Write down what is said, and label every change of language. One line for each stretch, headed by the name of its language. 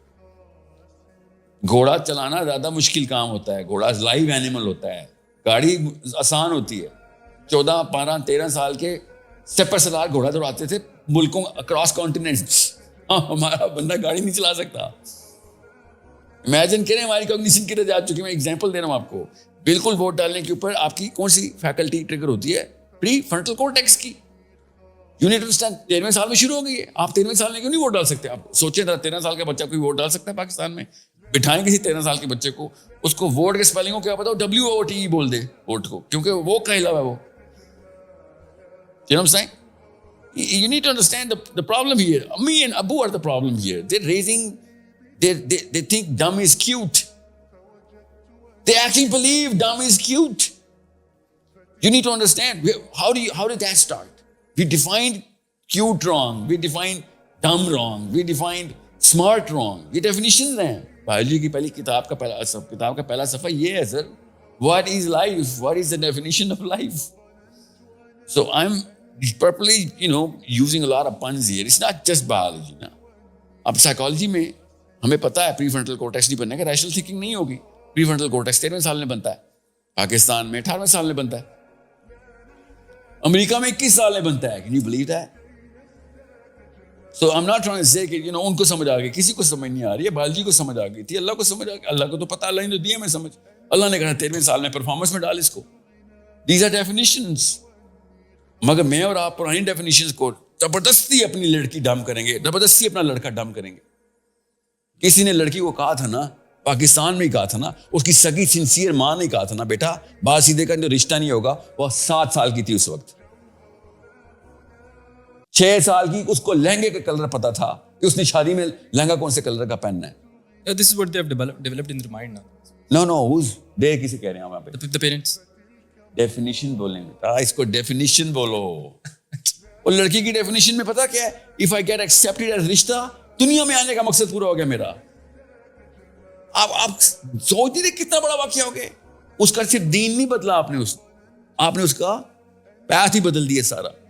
Urdu: وہ گھوڑا چلانا زیادہ مشکل کام ہوتا ہے, گھوڑا لائیو اینیمل ہوتا ہے, گاڑی آسان ہوتی ہے. 14, 15, 13 سال کے سپر سالار گھوڑا دوڑاتے تھے ملکوں اکراس کانٹیننٹس. ہمارا بندہ گاڑی نہیں چلا سکتا. امیجن کریں ہماری کوگنیشن کدھر جا چکی. میں ایگزامپل دے رہا ہوں آپ کو. بالکل ووٹ ڈالنے کے اوپر آپ کی کون سی فیکلٹی ٹریگر ہوتی ہے؟ پری فرنٹل کورٹیکس کی. یونٹ انڈرسٹینڈ 13ویں سال میں شروع ہو گئی ہے. آپ 13ویں سال میں کیوں نہیں ووٹ ڈال سکتے؟ آپ سوچیں ذرا, 13 سال کا بچہ کوئی ووٹ ڈال سکتا ہے پاکستان میں؟ بٹھائیں کسی 13 سال کے بچے کو, اس کو ووٹ کے اسپیلنگ کو کیا پتا, WOTE بول دے ووٹ کو, کیونکہ وہ کہلا ہے وہ.
English: You know what I'm saying? You need to understand the problem here. Me and Abu are the problem here. They think dumb is cute. They actually believe dumb is cute. You need to understand, how did that start? We defined cute wrong. We defined dumb wrong. We defined smart wrong.
Urdu: یہ definitions ہیں. Biology کی پہلی کتاب کا پہلا صفحہ یہ ہے سر.
English: What is life? What is the definition of life? So I'm purposely, using a lot of puns here. It's not just biology نا.
Urdu: اب سائیکالوجی میں ہمیں پتا ہے پری فرنٹل کورٹیکس نہیں بننے کا, ریشنل تھنکنگ نہیں ہوگی. پری فرنٹل کورٹیکس 13ویں سال میں بنتا ہے, پاکستان میں 18ویں سال میں بنتا ہے, امریکہ میں 21 سال میں بنتا ہے.
English: Can you believe that? So I'm not trying to say
Urdu: کہ ان کو سمجھ آ گئی, کسی کو سمجھ نہیں آ رہی ہے. بایولوجی کو سمجھ آ گئی تھی, اللہ کو سمجھ آ گئی. اللہ کو تو پتا, اللہ نے تو دیا میں سمجھ. اللہ نے کہا 13ویں سال میں پرفارمنس میں ڈال اس کو.
English: These are definitions.
Urdu: مگر میں اور آپ پرانی ڈیفینیشنز کو زبردستی اپنی لڑکی ڈم کریں گے, زبردستی اپنا لڑکا ڈم کریں گے. کسی نے لڑکی کو کہا تھا نا, پاکستان میں ہی کہا تھا نا, اس کی سگی سنسیئر ماں نے کہا تھا نا, بیٹا بات سیدھے کا جو رشتہ نہیں ہوگا. وہ 7 سال کی تھی اس وقت. 6 سال کی اس کو لہنگے کا کلر پتا تھا کہ اس نے شادی میں لہنگا کون سے کلر کا پہننا ہے.
English: This is what they have developed in their mind now. No, who's they
Urdu: کسے کہہ رہے ہیں وہاں پہ؟
English: The parents.
Urdu: ڈیفینیشن بولیں بیٹا, اس کو ڈیفینیشن بولو. اور لڑکی کی ڈیفینیشن میں پتا کیا ہے؟
English: If I get accepted as
Urdu: رشتہ, دنیا میں آنے کا مقصد پورا ہو گیا میرا. آپ سوچ نہیں کتنا بڑا واقعہ ہو گیا. اس کا صرف دین نہیں بدلا, آپ نے اس کا پیتھ ہی بدل دیا سارا.